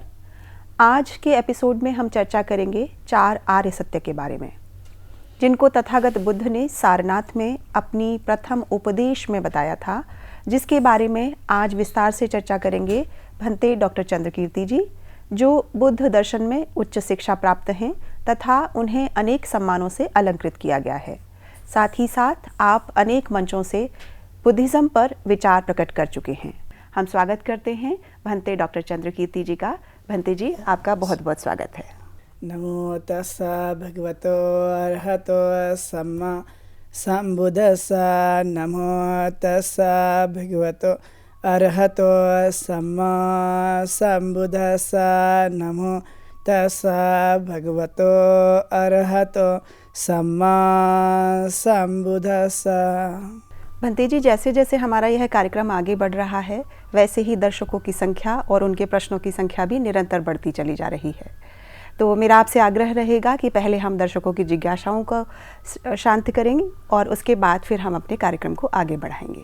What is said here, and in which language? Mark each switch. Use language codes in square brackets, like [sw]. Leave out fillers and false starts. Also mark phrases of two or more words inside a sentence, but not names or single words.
[hi] आज के एपिसोड में हम चर्चा करेंगे 4 आर्य सत्य के बारे में, जिनको तथागत बुद्ध ने सारनाथ में अपनी प्रथम उपदेश में बताया था, जिसके बारे में आज विस्तार से चर्चा करेंगे भंते डॉक्टर चंद्रकीर्ति जी, जो बुद्ध दर्शन में उच्च शिक्षा प्राप्त हैं तथा उन्हें अनेक सम्मानों से अलंकृत किया गया है। साथ ही साथ आप अनेक मंचों से बुद्धिज़्म पर विचार प्रकट कर चुके हैं। हम स्वागत करते हैं भंते डॉक्टर चंद्रकीर्ति जी का। भंते जी, आपका बहुत बहुत स्वागत है। [pi] नमो तस्सा भगवतो अरहतो सम्मा सम्बुद्धस्सा। नमो तस्सा भगवतो अरहतो सम्मा सम्बुद्धस्सा। नमो तस्सा भगवतो अरहतो सम्मा सम्बुद्धस्सा। [hi] भंते जी, जैसे जैसे हमारा यह कार्यक्रम आगे बढ़ रहा है, वैसे ही दर्शकों की संख्या और उनके प्रश्नों की संख्या भी निरंतर बढ़ती चली जा रही है। तो मेरा आपसे आग्रह रहेगा कि पहले हम दर्शकों की जिज्ञासाओं को शांत करेंगे और उसके बाद फिर हम अपने कार्यक्रम को आगे बढ़ाएंगे।